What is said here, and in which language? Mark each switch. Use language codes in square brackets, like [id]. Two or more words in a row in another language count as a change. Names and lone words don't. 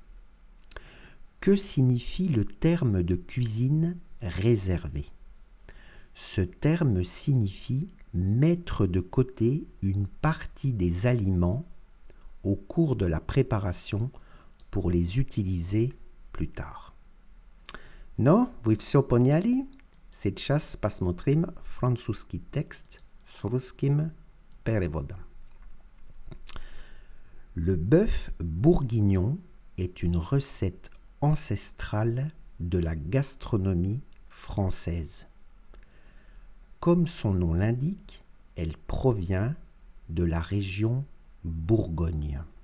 [fr] Que signifie le terme de cuisine réservée? Ce terme signifie mettre de côté une partie des aliments au cours de la préparation pour les utiliser plus tard. [ru] Ну, вы все поняли? Сейчас посмотрим французский текст с русским переводом. [fr] Le bœuf bourguignon est une recette ancestrale de la gastronomie française. Comme son nom l'indique, elle provient de la région Bourgogne.